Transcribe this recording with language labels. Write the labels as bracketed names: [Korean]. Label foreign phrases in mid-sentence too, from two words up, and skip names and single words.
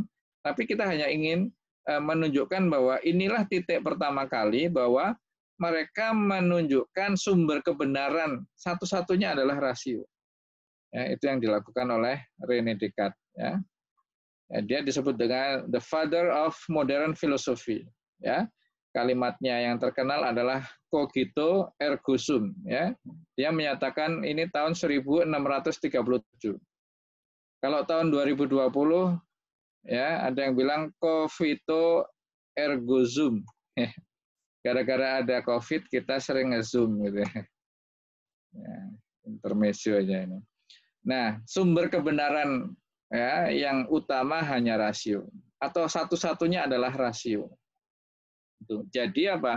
[Indonesian] Tapi kita hanya ingin menunjukkan bahwa inilah titik pertama kali bahwa mereka menunjukkan sumber kebenaran satu-satunya adalah rasio. Ya, itu yang dilakukan oleh René Descartes. Ya. Ya, dia disebut dengan [English] the father of modern philosophy. [Indonesian] Ya. Kalimatnya yang terkenal adalah [Latin] cogito ergo sum. [Indonesian] Ya. Dia menyatakan ini tahun 1637. Kalau tahun 2020 ya ada yang bilang [Latin] cogito ergo zoom. [Indonesian] Gara-gara ada COVID kita sering nge-zoom gitu ya. Intermezzo aja ini. Nah, sumber kebenaran ya yang utama hanya rasio atau satu-satunya adalah rasio. Jadi apa?